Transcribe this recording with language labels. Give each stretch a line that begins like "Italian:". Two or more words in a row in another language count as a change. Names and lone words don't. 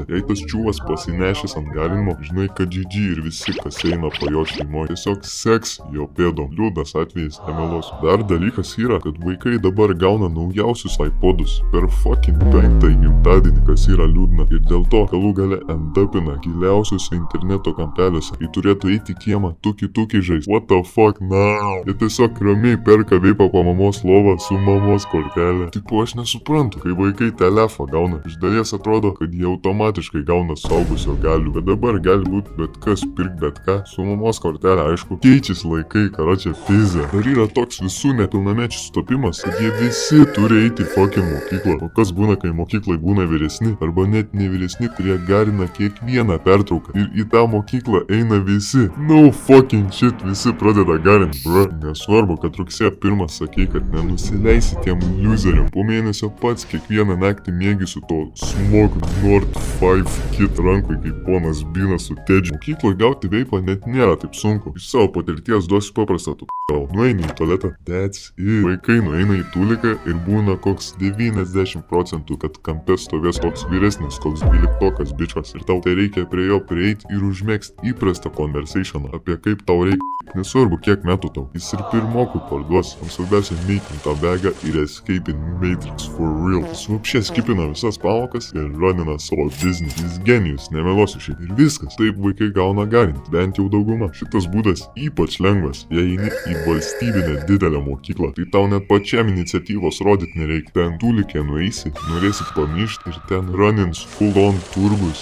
Lithuanian: Jei tas čiūvas pasinešęs ant galinimo, žinai, kad GG ir visi, kas eina po jo šeimoje, tiesiog seks jo pėdom. Liūdnas atvejis, nemelos. Dar dalykas yra, kad vaikai dabar gauna naujausius iPodus per fucking 5 gimtadienį, kas yra liūdna. Ir dėl to galų gale endapina giliausiuose interneto kampeliuose. Jei turėtų eiti į kiemą, tuki žais.
English: What the fuck now?
Lithuanian: Jie tiesiog ramiai perka veipą po mamos lovą su mamos kortelė. Tipo, aš nesuprantu, kai vaikai telefą gauna. Iš dalies atrodo, kad jie automatiškai gauna suaugusio galių, bet dabar gali būti bet kas, pirk bet ką, su mamos kortelė, aišku. Keičiasi laikai, karočią pizę. Dar yra toks visų nepilnamečių sutapimas, kad jie visi turi eiti į fucking mokyklą. O kas būna, kai mokyklai būna vyresni, arba net ne vyresni, kurie garina kiekvieną pertrauką. Ir į tą mokyklą eina visi.
English: No fucking shit,
Lithuanian: visi pradeda garint, bro. Nesvarbu, kad rugsėjo 1 sakei, kad nenusileisi tiem loseriam. Po mėnesio pats kiekvieną naktį mėgi su to Smog Nord 5 kit rankui, kaip ponas Binas su tedžiu. Mokykloje gauti veipą net nėra taip sunku. Iš savo patirties duosiu paprastą nueini į tualetą,
English: that's it.
Lithuanian: Vaikai nueina į tuliką ir būna koks 90%, kad kampe stovės toks vyresnis, koks 12-okas bičas. Ir tau tai reikia prie jo prieiti ir užmėgsti įprastą conversationą apie kaip tau reikia. Nesvarbu, kiek metų tau. Jis ir pirmokui parduos. O svarbiausia, meitin tą begą ir
English: escape in Matrix for real.
Lithuanian: Jis vapšė skipina visas pamokas ir runina savo biznį. Jis genijus, nemelosiu šiaip. Ir viskas. Taip vaikai gauna garint. Bent jau dauguma. Šitas būdas ypač lengvas. Jei eini į valstybinę didelę mokyklą, tai tau net pačiam iniciatyvos rodyti nereikia. Ten tulikė nueisi, norėsit pamyšti ir ten runins
English: full on
Lithuanian: turgus.